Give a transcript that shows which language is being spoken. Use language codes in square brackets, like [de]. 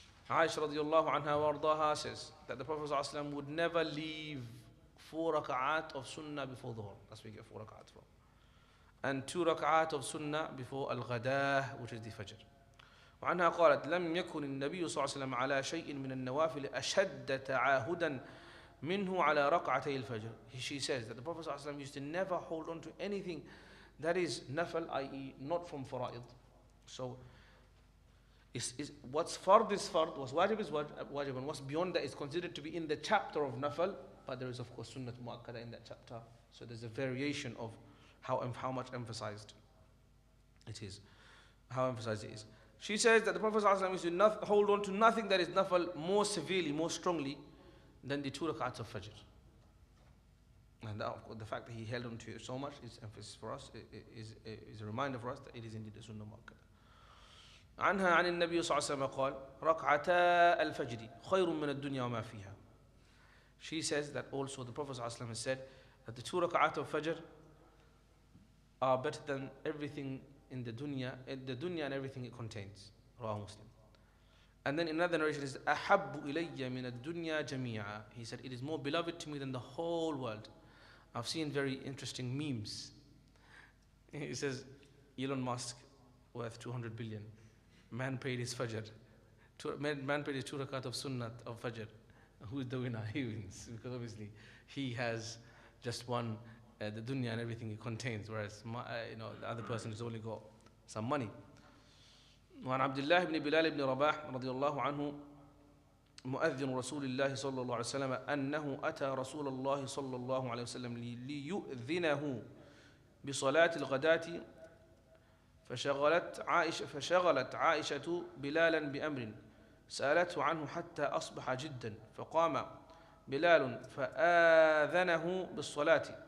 [en] Aisha radiallahu anha wardaha says that the Prophet ﷺ would never leave 4 rak'at of sunnah before dhuhr. That's where we get 4 rak'at from. And 2 rak'at of sunnah before al-ghadah, which is the fajr. [ar] وعنها قالت لم يكن النبي صلى الله عليه وسلم على شيء من النوافل أشد تعاهدا منه على ركعتي الفجر. [en] She says that the Prophet ﷺ used to never hold on to anything that is nafal, i.e. not from fara'id. So what's fard is fard, what's wajib is wajib, and what's beyond that is considered to be in the chapter of nafal, but there is of course sunnat mu'akkada in that chapter. So there's a variation of how much emphasized it is. How emphasized it is. She says that the Prophet ﷺ used to hold on to nothing that is nafal more severely, more strongly than the 2 rak'ats of Fajr. And that, of course, the fact that he held on to it so much is emphasis for us, is a reminder for us that it is indeed a sunnah mu'akkada. [ar] عنها عن النبي صلى الله عليه وسلم قال ركعتا الفجر خير من الدنيا وما فيها. [en] She says that also the Prophet ﷺ has said that the 2 rak'at of Fajr are better than everything in the dunya and everything it contains. Rawah Muslim. And then in another narration is [ar] أحب إلي من الدنيا جميعا. [en] He said it is more beloved to me than the whole world. I've seen very interesting memes. He says Elon Musk worth 200 billion. Man paid his Fajr. Man paid his 2 rakat of Sunnat of Fajr. Who is the winner? He wins, because obviously he has just won the dunya and everything it contains, whereas the other person has only got some money. [ar] وعن عبد الله بن بلال بن رباح رضي الله عنه مؤذن رسول الله صلى الله عليه وسلم أنه أتى رسول الله صلى الله عليه وسلم ليؤذنه بصلاة الغداة فشغلت عائشة بلالا بأمر سألته عنه حتى أصبح جدا فقام بلال فآذنه بالصلاة